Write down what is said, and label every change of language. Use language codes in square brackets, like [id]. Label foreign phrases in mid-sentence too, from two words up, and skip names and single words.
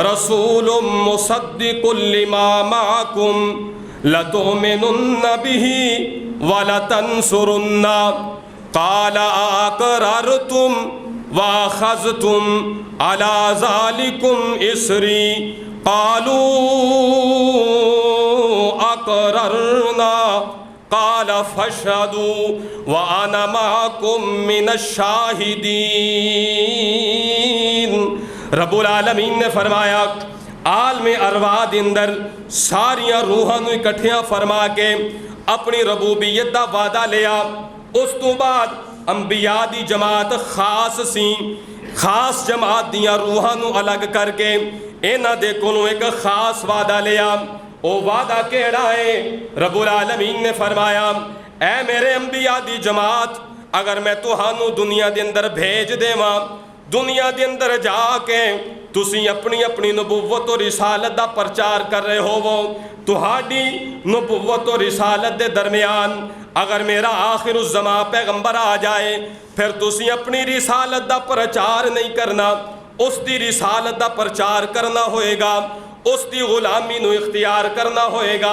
[ar] رَّسُولٌ مُّصَدِّقٌ لِّمَا مَعَكُمْ لَتُؤْمِنُنَّ بِهِ وَلَتَنصُرُنَّهُ قَالَ أَأَقْرَرْتُمْ وَأَخَذْتُمْ عَلَى ذَلِكُمْ إِصْرِي قَالُوا أَقْرَرْنَا قال فاشهدوا وانا معكم من الشاہدین۔ [pa] رب العالمین نے فرمایا عالم ارواح دے اندر ساریاں روحاں نوں اکٹھیاں فرما کے اپنی ربوبیت دا وعدہ لیا۔ اس تو بعد انبیاء دی جماعت خاص سی، خاص جماعت دیاں روحاں نوں الگ کر کے انہاں دے کولوں ایک خاص وعدہ لیا۔ او وعدہ کیڑا ہے؟ رب العالمین نے فرمایا اے میرے انبیاء دی جماعت، اگر میں تہانوں دنیا دے اندر بھیج دیواں، دنیا دے اندر جا کے تسی اپنی اپنی نبوت و رسالت دا پرچار کر رہے ہو، تہاڈی نبوت و رسالت دے درمیان اگر میرا آخر الزمان پیغمبر آ جائے، پھر تسی اپنی رسالت دا پرچار نہیں کرنا، اس دی رسالت دا پرچار کرنا ہوئے گا، اس دی غلامی نو اختیار کرنا ہوئے گا۔